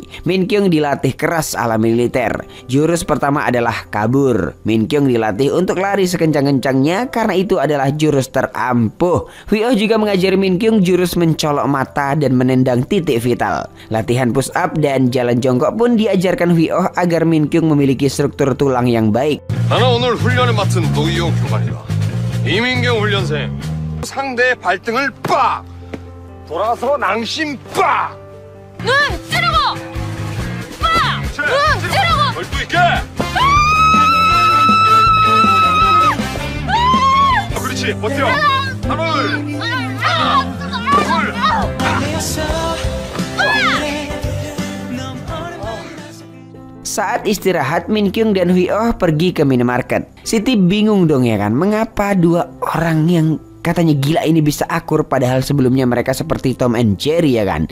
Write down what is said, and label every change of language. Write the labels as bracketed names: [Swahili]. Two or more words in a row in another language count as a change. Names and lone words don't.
[Indonesian] Min Kyung dilatih keras ala militer. Jurus pertama adalah kabur. Min Kyung dilatih untuk lari sekencang-kencangnya karena itu adalah jurus terampuh. Hwi Oh juga mengajari Min Kyung jurus mencolok mata dan menendang titik vital. Latihan [English] push up [Indonesian] dan jalan jongkok pun diajarkan Hwi Oh agar Min Kyung memiliki struktur tulang yang baik. [Korean] 나는 오늘 훈련을 맡은 노이용 교관이다. 이민경 훈련생. 상대의 발등을 빡! 돌아서 낭심 빡! 눈 찌르고! 빡! 눈 찌르고! 얼ጡ 있게! 그렇지, 버텨! 하나, 둘! [Indonesian] Saat istirahat, Min Kyung dan Hwi Oh pergi ke minimarket. Siti bingung dong ya kan, mengapa dua orang yang katanya gila ini bisa akur padahal sebelumnya mereka seperti Tom and Jerry ya kan.